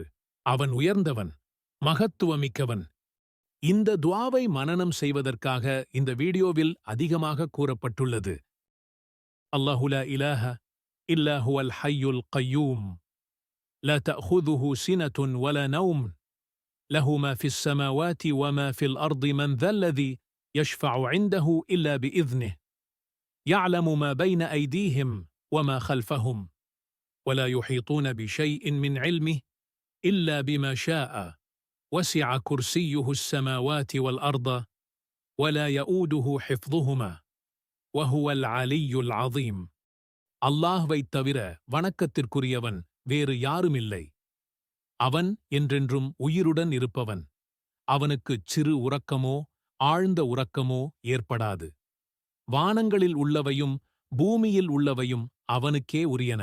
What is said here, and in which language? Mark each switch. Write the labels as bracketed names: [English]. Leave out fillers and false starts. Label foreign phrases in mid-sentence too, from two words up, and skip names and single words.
[Tamil] அவன் உயர்ந்தவன், மகத்துவமிக்கவன். இந்த துஆவை மனனம் செய்வதற்காக இந்த வீடியோவில் அதிகமாக கூறப்பட்டுள்ளது. [Arabic] الله لا إله إلا هو الحي القيوم لا تأخذه سنة ولا نوم له ما في السماوات وما في الأرض من ذا الذي يشفع عنده إلا பிஇذنஹ் يعلم ما بين أيديهم وما خلفهم ولا يحيطون بشيء من علمه إلا بما شاء وسع كرسيه السماوات والأرض ولا يؤوده حفظهما وهو العلي العظيم. [Tamil] அல்லாஹ்வைத் தவிர வணக்கத்திற்குரியவன் வேறு யாருமில்லை. அவன் என்றென்றும் உயிருடன் இருப்பவன். அவனுக்குச் சிறு உறக்கமோ ஆழ்ந்த உறக்கமோ ஏற்படாது. வானங்களில் உள்ளவையும் பூமியில் உள்ளவையும் அவனுக்கே உரியன.